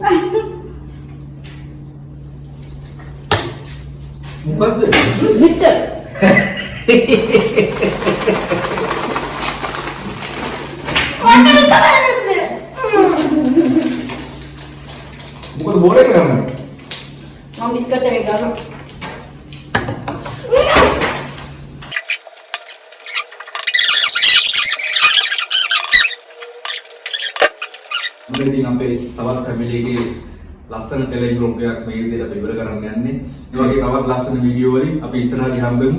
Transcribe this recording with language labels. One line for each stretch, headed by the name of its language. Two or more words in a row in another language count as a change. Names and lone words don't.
Indonesian: Bukan Biscuit. bukan boleh kan? Mau biskuit dari kamu.
Sinhala: මුලින්දී අපේ තවත් ෆැමිලි එකේ ලස්සන
English: talent group
Sinhala: එකක් මේ විදිහට අපි ඉවර කරන්න යන්නේ. ඒ වගේ තවත් ලස්සන වීඩියෝ වලින් අපි ඉස්සරහදී හම්බෙමු.